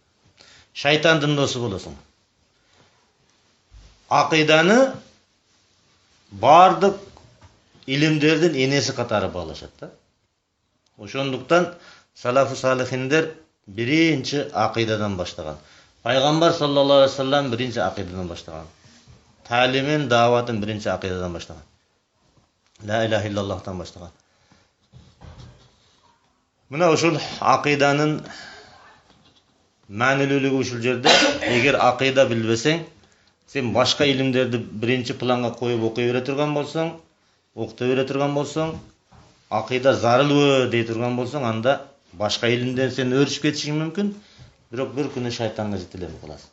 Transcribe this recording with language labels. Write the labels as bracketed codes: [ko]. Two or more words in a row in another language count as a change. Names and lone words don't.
[ky] Шайтандын досу болосуң. Акыйданы бардык илимдердин энеси катары баалашат да. Ошондуктан [ar] سلف الصالحين [ky] биринчи акыйдадан баштаган. Пайгамбар [ar] صلى الله عليه وسلم [ky] биринчи акыйдадан баштаган. Талимин, даватын биринчи акыйдадан баштаган. [ar] لا إله إلا الله [ky] баштаган. Мына ушул акыйданын маанилүүлүгү ушул жерде. Эгер акыйда билбесең, сен башка илимдерди биринчи планга коюп окуй бере турган болсоң, окута бере турган болсоң, акыйда зарылбы дей турган болсоң, анда башка илимден сен өрүшүп кетишиң мүмкүн, бирок бир күнү шайтанга жетелеп каласың.